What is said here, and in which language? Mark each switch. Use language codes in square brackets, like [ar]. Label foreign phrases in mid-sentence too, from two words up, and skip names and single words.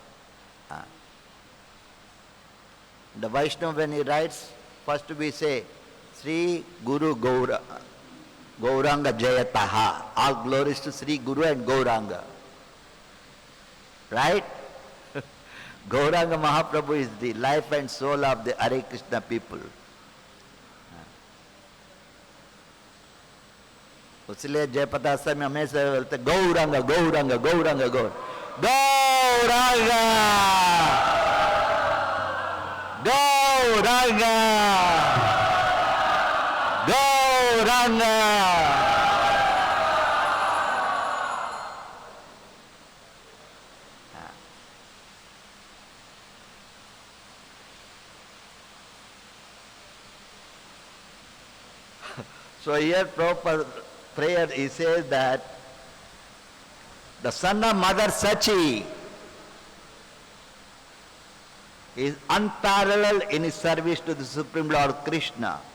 [en] The Vaishnava, when he writes, first we say, Sri Guru Gauranga Jayataha. All glories to Sri Guru and Gauranga. Right? Gauranga Mahaprabhu is the life and soul of the Hare Krishna people. [hi] इसलिए जयप्रकाश में हमेशा बोलते गौरंग गौरंग गौरंग गौर गौरंग गौरंग गौरंग. [en] So here Prabhupada prayer, he says that the son of Mother Sachi is unparalleled in his service to the Supreme Lord Krishna.